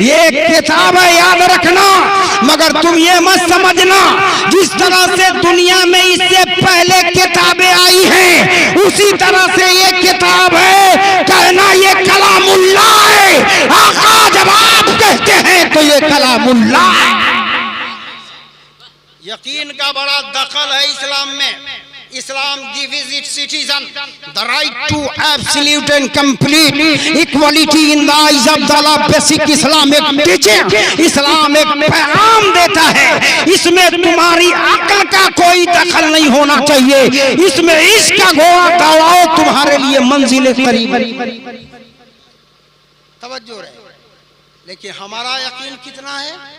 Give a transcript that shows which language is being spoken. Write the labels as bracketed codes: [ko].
[hi] ये किताबें याद रखना, मगर तुम ये मत समझना जिस तरह से दुनिया में इससे पहले किताबें आई हैं उसी तरह से ये किताब है। कहना ये कलामुल्लाह है। आका जब आप कहते हैं तो ये कलामुल्लाह है। यकीन का बड़ा दखल है इस्लाम में। [en] Islam gives its citizen the right to absolute and complete equality in the eyes of the law. Basic Islamic teaching, [hi] इस्लाम एक पैगाम देता है, इसमें तुम्हारी अक्ल का कोई दखल नहीं होना चाहिए, इसमें इसका घोड़ा दौड़ाओ तुम्हारे लिए मंजिल करीब। तवज्जो रहे। लेकिन हमारा यकीन कितना है?